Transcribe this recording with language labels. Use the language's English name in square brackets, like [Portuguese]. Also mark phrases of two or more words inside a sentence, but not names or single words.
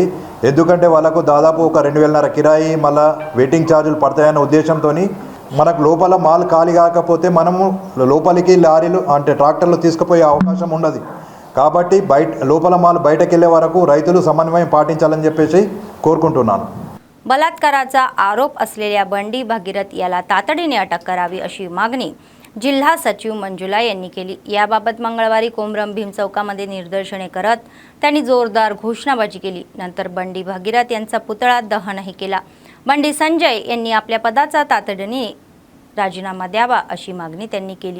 [Telugu] ఎందుకంటే వాళ్ళకు దాదాపు ఒక 2,500 కిరాయి మళ్ళీ వెయిటింగ్ ఛార్జీలు పడతాయన్న ఉద్దేశంతో మనకు లోపల మాల్ ఖాళీ కాకపోతే మనము లోపలికి లారీలు అంటే ట్రాక్టర్లు తీసుకుపోయే అవకాశం ఉండదు. కాబట్టి లోపల మాల్ బయటకు వెళ్ళే వరకు రైతులు समन्वय पाटिंचाలని చెప్పేసి కోరుకుంటున్నాను. [Marathi] बलात्काराचा आरोप असलेल्या बंडी भगीरथ याला तातडीने अटक करावी अशी मागणी जिल्हा सचिव मंजुला यांनी केली. याबाबत मंगळवारी कोमरम भीम चौकामध्ये निदर्शने करत त्यांनी जोरदार घोषणाबाजी केली. नंतर बंडी भगीरथ यांचा पुतळा दहनही केला. बंडी संजय यांनी आपल्या पदाचा तातडीने राजीनामा द्यावा अशी मागणी त्यांनी केली.